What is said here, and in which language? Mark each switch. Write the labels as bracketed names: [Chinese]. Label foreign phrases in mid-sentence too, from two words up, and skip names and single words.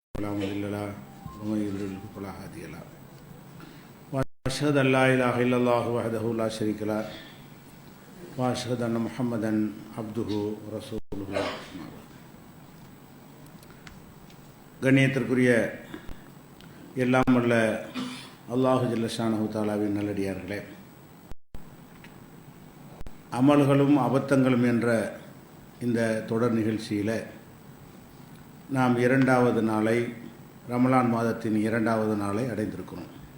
[Arabic] فلا مضل له ومن يضلل فلا هادي له وأشهد أن لا إله إلا الله وحده لا شريك له وأشهد أن محمدا عبده ورسوله. [Tamil] கண்ணியத்திற்குரிய எல்லாம் வல்ல அல்லாஹு [Arabic] جل شأنه [Tamil] தஆலாவின் நல்லடியார்களே, அமல்களும் அபத்தங்களும் என்ற இந்த தொடர் நிகழ்ச்சியில் நாம் இரண்டாவது நாளை, ரமலான் மாதத்தின் இரண்டாவது நாளை அடைந்திருக்கிறோம்.